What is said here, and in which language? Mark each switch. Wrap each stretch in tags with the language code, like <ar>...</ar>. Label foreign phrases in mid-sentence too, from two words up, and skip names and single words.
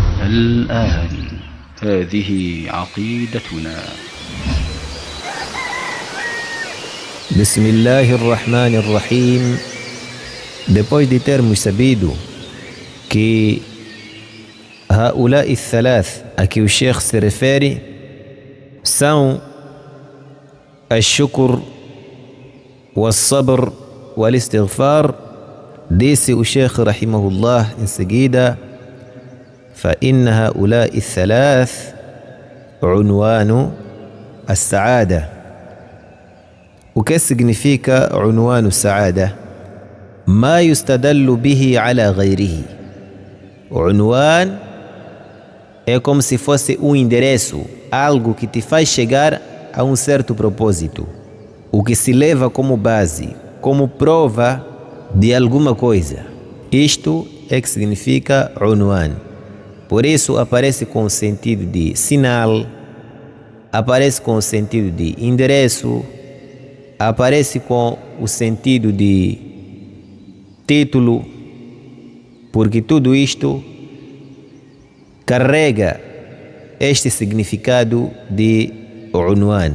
<ar>الآن هذه عقيدتنا. بسم الله الرحمن الرحيم.</ar> <pt>Depois de termos sabido que</pt> <ar>هؤلاء الثلاث</ar> <pt>a que o Sheikh se refere são</pt> <ar>الشكر والصبر والاستغفار,</ar> <pt>disse o Sheikh rahimahullah em seguida:</pt> <ar>فإن هؤلاء الثلاث عنوان السعادة.</ar> <pt>O que significa</pt> <ar>عنوان السعادة؟ ما يستدل به على غيره.</ar> <pt>عنوان é como se fosse um endereço, algo que te faz chegar a um certo propósito, o que se leva como base, como prova de alguma coisa. Isto é que significa عنوان. Por isso aparece com o sentido de sinal, aparece com o sentido de endereço, aparece com o sentido de título, porque tudo isto carrega este significado de عنوان.</pt>